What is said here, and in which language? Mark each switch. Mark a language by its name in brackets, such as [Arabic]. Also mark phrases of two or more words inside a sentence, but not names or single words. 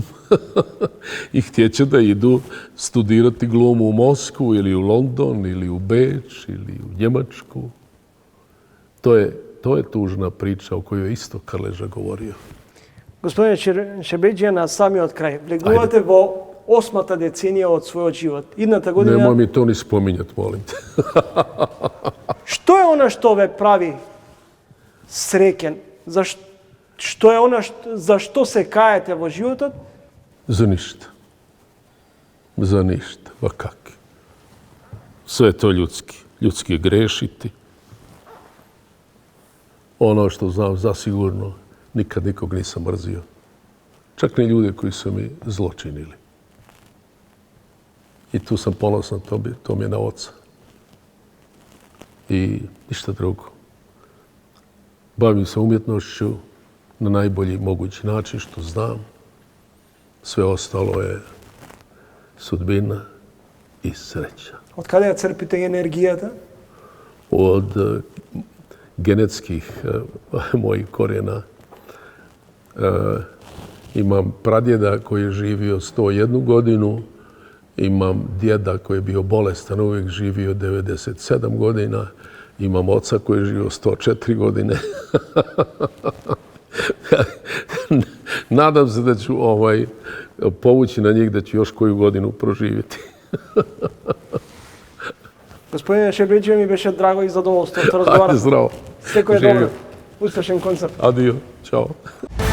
[Croatian] I htjeće da idu studirati glumu u Moskvu ili u London ili u Beč ili u Njemačku. To je tužna priča o kojoj je isto Krleža govorio. [Macedonian] Господине Šerbedžija, на сами од краја. Влегувате во 8-та деценија од својот живот. Идната година... [Croatian] Nemoj mi to ni spominjati, molim te. [Macedonian] Што е она што ве прави среќен? Што е она за што се каете во животот? [Croatian] Za ništa. Za ništa. Pa kak? Sve je to ljudski. Ljudski je grešiti. Ono što znam zasigurno, nikad nikog nisam mrzio. Čak ni ljude koji su mi zločinili. I tu sam ponosan, to mi je na oca. I ništa drugo. Bavim se umjetnošću na najbolji mogući način što znam. Sve ostalo je sudbina i sreća. [Macedonian] Од каде ја црпите енергијата? [Croatian] Od genetskih mojih korijena. Imam pradjeda koji je živio 101 godinu, imam djeda koji je bio bolestan, uvijek živio 97 godina, imam oca koji je živio 104 godine. Nadam se da ću povući na njih da ću još koju godinu proživjeti. [Macedonian] Господине Шеrbedžija, ми беше драго и задоволство да разговарам. [Croatian] Ajde, zdravo. [Macedonian] Секој е добро. Успешен концерт. [Croatian] Adio, čao.